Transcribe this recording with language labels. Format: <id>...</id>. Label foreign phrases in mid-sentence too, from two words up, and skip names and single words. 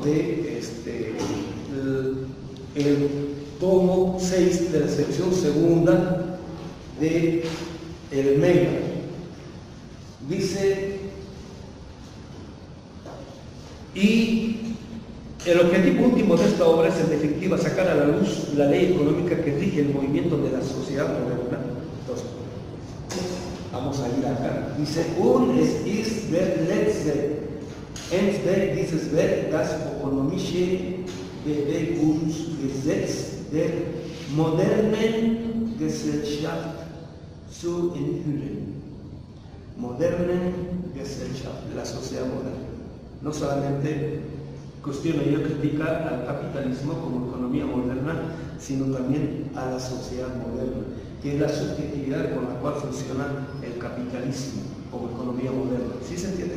<es>De el tomo 6 de la sección segunda de el Mega, dice, y el objetivo último de esta obra es, en definitiva, sacar a la luz la ley económica que rige el movimiento de la sociedad moderna. Entonces, vamos a ir acá.</es> <de>Dice, es der letzte Ende dieses Werk das ökonomische Bewegungsgesetz der modernen Gesellschaft zu enthüllen. Modernen Gesellschaft,</de> <es>la sociedad moderna. No solamente cuestiona y critica al capitalismo como economía moderna, sino también a la sociedad moderna, que es la subjetividad con la cual funciona el capitalismo como economía moderna. ¿Sí se entiende?</es>